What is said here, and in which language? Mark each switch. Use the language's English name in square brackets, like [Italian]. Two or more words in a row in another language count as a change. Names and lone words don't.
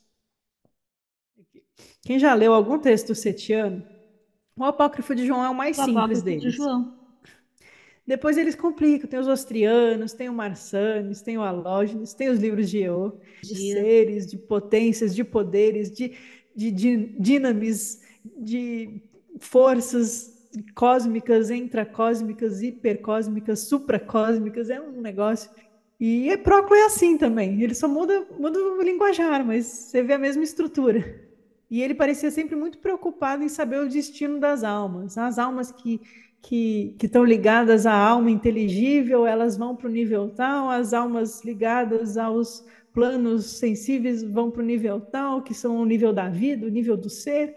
[Portuguese] Quem já leu algum texto setiano, o Apócrifo de João é o mais simples Apócrifo de deles. João. Depois eles complicam, tem os Ostrianos, tem o Marsanes, tem o Alógenes, tem os livros de Eo, de seres, de potências, de poderes, de dinamis, de forças cósmicas, intracósmicas, hipercósmicas, supracósmicas, é um negócio. E Proclo é assim também, ele só muda o linguajar, mas você vê a mesma estrutura. E ele parecia sempre muito preocupado em saber o destino das almas. As almas que estão ligadas à alma inteligível, elas vão para o nível tal, as almas ligadas aos planos sensíveis vão para o nível tal, que são o nível da vida, o nível do ser.